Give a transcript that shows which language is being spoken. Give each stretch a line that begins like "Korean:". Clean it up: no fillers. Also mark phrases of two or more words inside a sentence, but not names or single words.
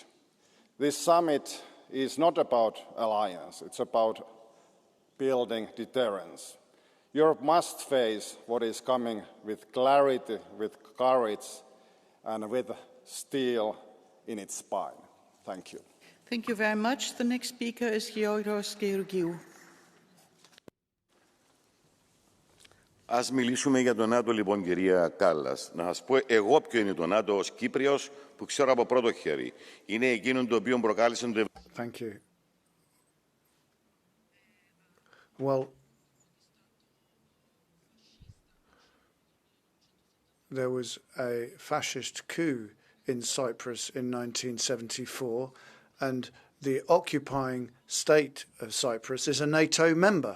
English: This summit is not about alliance, it's about building deterrence. Europe must face what is coming with clarity, with courage, and with steel in its spine. Thank you. Thank you very much. The next speaker is Georgios Georgiou.
Greek: Ας μιλήσουμε για το ΝΑΤΟ λοιπόν, κυρία Κάλλας. Να σας πω εγώ ποιο είναι το ΝΑΤΟ ως Κύπριος που ξέρω από πρώτο χέρι. Είναι εκείνο το οποίο προκάλεσε το...
English: Thank you. Well, there was a fascist coup in Cyprus in 1974, and the occupying state of Cyprus is a NATO member.